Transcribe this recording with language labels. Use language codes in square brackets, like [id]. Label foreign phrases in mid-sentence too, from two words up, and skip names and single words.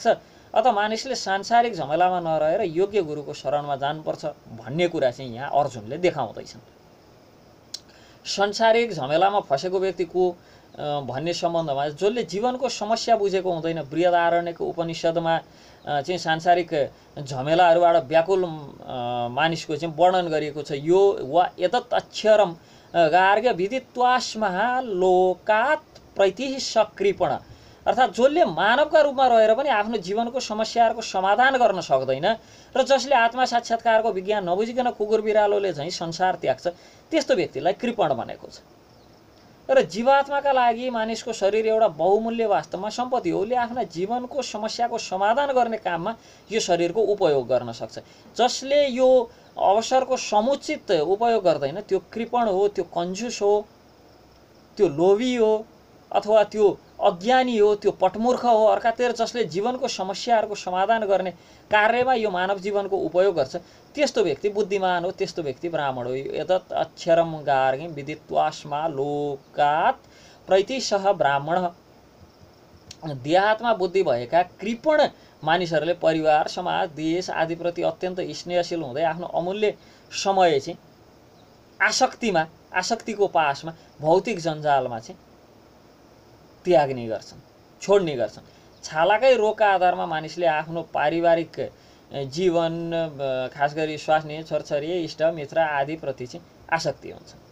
[ne] अत मानिसले सांसारिक झमेलामा नरहेर योग्य गुरुको शरणमा जानुपर्छ भन्ने कुरा चाहिँ यहाँ अर्जुनले देखाउँदैछन्। सांसारिक झमेलामा फसेको व्यक्ति को भन्ने सम्बन्धमा जसले जीवनको समस्या बुझेको हुँदैन, बृहदारण्यको उपनिषदमा चाहिँ सांसारिक झमेलाहरूबाट व्याकुल मानिसको चाहिँ वर्णन गरिएको छ। [sa] यो वा एतत् अक्षरम गार्ग्य विदित्वास्मः लोकात् प्रैतिः सकृपण, [ne] अर्थात् जसले मानवका रूपमा रहेर पनि आफ्नो जीवनको समस्याहरूको समाधान गर्न सक्दैन र जसले आत्मा साक्षात्कारको विज्ञान नबुझिकन कुकुर बिरालोले झैँ संसार त्याग्छ, त्यस्तो व्यक्तिलाई कृपण भनेको छ। र जीवात्माका लागि मानिसको शरीर एउटा बहुमूल्य वास्तवमा सम्पत्ति हो। उसले आफ्ना जीवनको समस्याको समाधान गर्ने काममा यो शरीरको उपयोग गर्न सक्छ। जसले यो अवसरको समुचित उपयोग गर्दैन त्यो कृपण हो, त्यो कन्जुस हो, त्यो लोभी हो, अथवा त्यो अज्ञानी हो, त्यो पटमूर्ख हो। अर्कातिर जसले जीवनको समस्याहरूको समाधान गर्ने कार्यमा यो मानव जीवनको उपयोग गर्छ, त्यस्तो व्यक्ति बुद्धिमान हो, त्यस्तो व्यक्ति ब्राह्मण हो। [sa] एतत् अक्षरम गार्ग्यं विदित्वास्मा लोकात् प्रैतिसह ब्राह्मण। [ne] देहात्मा बुद्धि भएका कृपण मानिसहरूले परिवार, समाज, देश आदिप्रति अत्यन्त स्नेहशील हुँदै आफ्नो अमूल्य समय चाहिँ आसक्तिको पासमा भौतिक जन्जालमा चाहिँ त्याग्ने गर्छन्, छोड्ने गर्छन्। छालाकै रोगका आधारमा मानिसले आफ्नो पारिवारिक जीवन, खास गरी स्वास्नी, छोरछोरी, इष्ट मित्र आदिप्रति चाहिँ आसक्ति हुन्छ।